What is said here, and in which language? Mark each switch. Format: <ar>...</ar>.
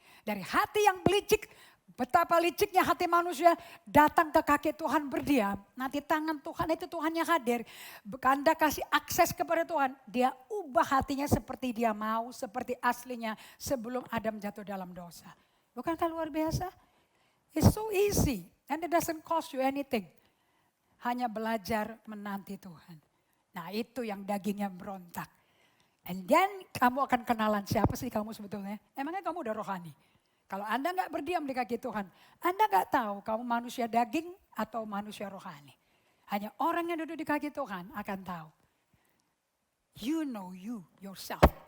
<id>Dari hati yang licik, betapa liciknya hati manusia, datang ke kaki Tuhan berdiam. Nanti tangan Tuhan itu Tuhan yang hadir. Anda kasih akses kepada Tuhan, dia ubah hatinya seperti dia mau, seperti aslinya sebelum Adam jatuh dalam dosa. Bukankah luar biasa?</id> <en>It's so easy and it doesn't cost you anything.</en> <id>Hanya belajar menanti Tuhan. Nah itu yang dagingnya berontak.</id> <en>And then</en> <id>kamu akan kenalan siapa sih kamu sebetulnya. Emangnya kamu udah rohani. Kalau Anda gak berdiam di kaki Tuhan. Anda gak tahu kamu manusia daging atau manusia rohani. Hanya orang yang duduk di kaki Tuhan akan tahu.</id> <en>You know you yourself.</en>